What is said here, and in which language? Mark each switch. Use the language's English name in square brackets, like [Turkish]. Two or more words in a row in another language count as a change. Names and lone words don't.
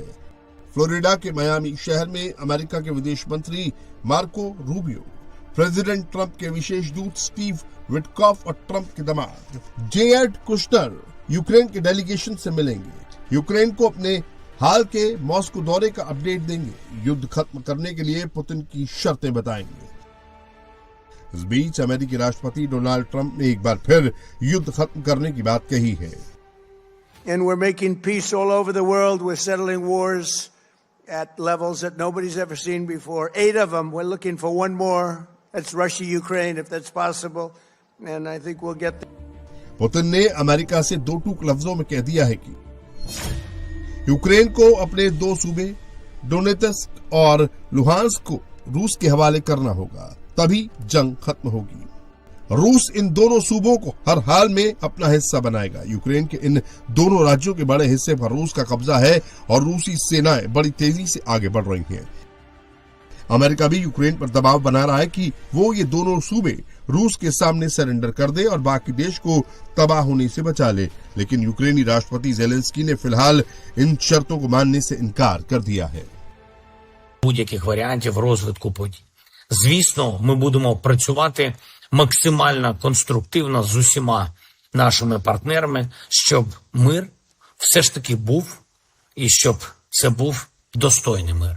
[Hindi] फ्लोरिडा के मियामी शहर में अमेरिका के विदेश मंत्री मार्को रूबियो, प्रेसिडेंट ट्रंप के विशेष दूत स्टीव विटकॉफ और ट्रंप के दामाद जेरेड कुशनर यूक्रेन के डेलीगेशन से मिलेंगे। यूक्रेन को अपने हाल के मॉस्को दौरे का अपडेट देंगे। युद्ध खत्म करने के लिए पुतिन की शर्तें बताएंगे। इस बीच अमेरिकी राष्ट्रपति डोनाल्ड ट्रंप ने एक बार फिर युद्ध खत्म करने की बात कही है। [English] And we're making peace all over the world. We're settling wars at levels that nobody's ever seen before. 8 of them. We're looking for one more. That's Russia, Ukraine, if that's possible. And I think we'll get there. [Hindi] पुतिन ने अमेरिका से दो टूक लफ्जों में कह दिया है कि यूक्रेन को अपने 2 सूबे डोनेत्स्क और लुहांस्क को रूस के हवाले करना होगा, तभी जंग खत्म होगी। रूस इन दोनों सूबों को हर हाल में अपना हिस्सा बनाएगा। यूक्रेन के इन दोनों राज्यों के बड़े हिस्से पर रूस का कब्जा है और रूसी सेनाएं बड़ी तेजी से आगे बढ़ रही हैं। अमेरिका भी यूक्रेन पर दबाव बना रहा है कि वो ये दोनों सूबे रूस के सामने सरेंडर कर दे और बाकी देश को तबाह होने से बचा ले। लेकिन यूक्रेनी राष्ट्रपति जेलेंस्की ने फिलहाल इन शर्तों को मानने से इनकार कर दिया है। [Ukrainian] Будь-яких варіантів розвитку подій. Звісно, ми будемо працювати максимально конструктивно з усіма нашими партнерами, щоб мир все ж таки був і щоб це був достойний мир.